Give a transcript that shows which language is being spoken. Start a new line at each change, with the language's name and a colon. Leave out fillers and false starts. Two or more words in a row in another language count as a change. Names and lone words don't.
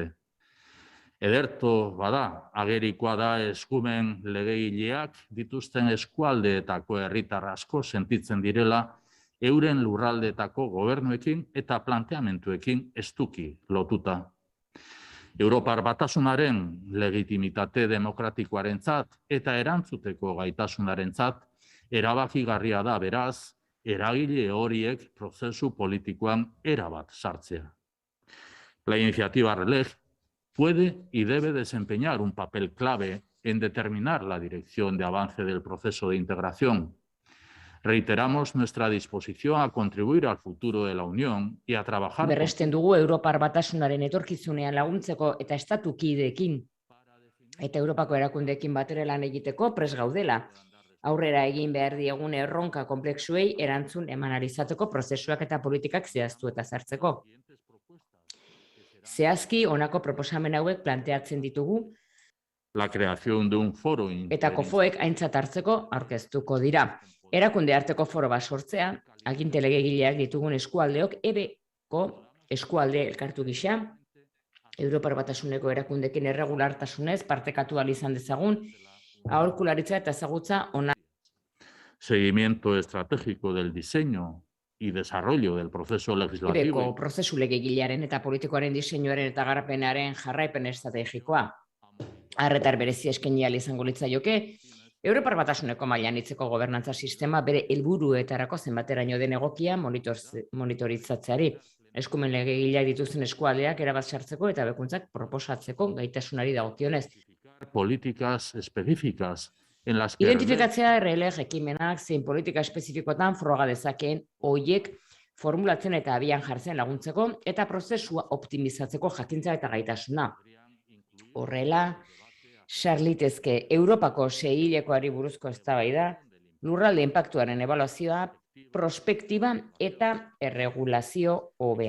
Basque: Ederto bada, agerikoa da eskumen legegileak dituzten eskualdeetako herritar asko sentitzen direla euren lurraldeetako gobernuekin eta planteamenduekin estuki lotuta. Europar Batasunaren legitimitate demokratikoarentzat eta erantzuteko gaitasunarentzat erabakigarria da beraz, eragile horiek prozesu politikoan erabat sartzea.
Spanish: La iniciativa RELEG puede y debe desempeñar un papel clave en determinar la dirección de avance del proceso de integración. Reiteramos nuestra disposición a contribuir al futuro de la Unión y a trabajar...
Basque: Berresten dugu Europar Batasunaren etorkizunean laguntzeko eta estatukideekin eta Europako erakundeekin batera lan egiteko prest gaudela. Aurrera egin behar diegun erronka konplexuei erantzun eman ahal izateko prozesuak eta politikak zehaztu eta sartzeko. Zehazki honako proposamen hauek planteatzen ditugu
Spanish: la creación de un foro
Basque: eta kofoek aintzat hartzeko aurkeztuko dira. Erakunde arteko foro bat sortzea, aginte legegileak ditugun eskualdeok ebeko eskualde elkartu gisa, Europar Batasuneko erakundekin erregulartasunez partekatu ahal izan dezagun, aholkularitza eta ezagutza ona.
Spanish: Seguimiento estratégico del diseño y desarrollo del proceso legislativo.
Basque: Ebeko prozesu legegilearen eta politikoaren diseinuaren eta garapenaren jarraipen estrategikoa. Arretar berezi eskaini ahal izango litzaioke, Europar Batasuneko mailan hitzeko gobernantza sistema bere helburuetarako zenbateraino den egokia monitorizatzeari, eskumen legegileak dituzten eskualdeak erabat sartzeko eta bekuntzak proposatzeko gaitasunari dagokionez.
Spanish: Políticas específicas en las que...
Basque: Identifikatzea RLEG ekimenak zein politika espezifikotan froga dezakeen hoiek formulatzen eta abian jartzen laguntzeko eta prozesua optimizatzeko jakintza eta gaitasuna. Horrela, sarlitezke Europako seihilekoari buruzko eztabaida, lurralde inpaktuaren ebaluazioa, prospektiba eta erregulazio hobea.